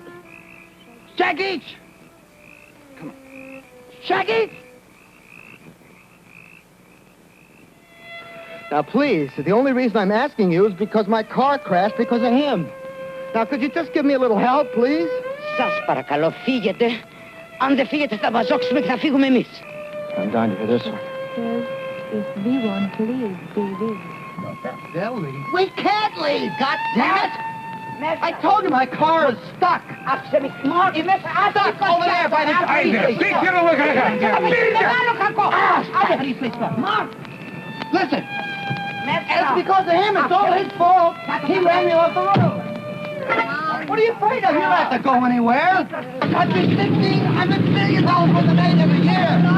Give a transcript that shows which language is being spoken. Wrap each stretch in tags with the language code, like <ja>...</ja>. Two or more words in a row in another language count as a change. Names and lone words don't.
<en>Shaggy! Come on. Shaggy! Now, please, the only reason I'm asking you is because my car crashed because of him. Now, could you just give me a little help, please?</en> <el>Σας παρακαλώ, φύγετε. Αν δεν φύγετε, θα βαζόξουμε και θα φύγουμε εμείς.</el> <en>I'm dying to hear this one. If we want to leave, we leave. They'll leave. We can't leave, God damn it! I told you my car is stuck.</en> <el>Άφησε με. Μόρ, είμαι</el> <en>Stuck over there by the train station. Listen, it's because of him. It's all his fault. He ran me off the road. What are you afraid of? You don't have to go anywhere. The country's $1,600 billion worth of aid every year.</en>